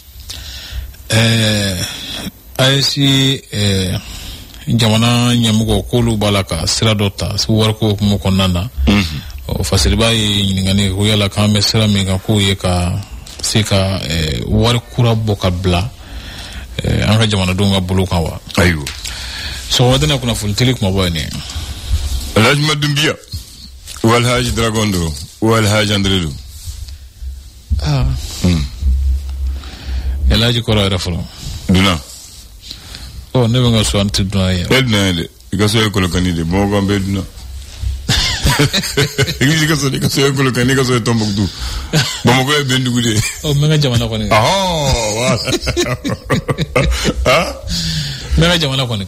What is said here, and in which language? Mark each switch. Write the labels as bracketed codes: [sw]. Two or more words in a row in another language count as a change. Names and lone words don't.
[bm] AES jamana ɲɛmɔgɔ k'olu b'a la ka sira dɔ ta wariko hukumu kɔnɔna na. Fasiri b'a ye ɲininkali ko yala k'an bɛ sira min kan k'o ye ka se ka wari kura bɔ ka bila an ka jamanadenw ka bolo kan wa. ayiwa sɔgɔmada in na kunnafoni teli kumaba ye nin ye. Alhaji Madumbiya ou Alhaji Dragondo ou Alhaji Andredo. Alhaji kɔrɔ yɛrɛ fɔlɔ. Duna. Ne bɛ n ka so an tɛ duna ye. E duna ye dɛ i ka so ye Kolokani de Bamakɔ an bɛ duna. I ka so ye Kolokani i ka so ye Tɔnbukutu Bamakɔ ye Bɛndugu de. N bɛ n ka jamana kɔni. N bɛ n ka jamana kɔni.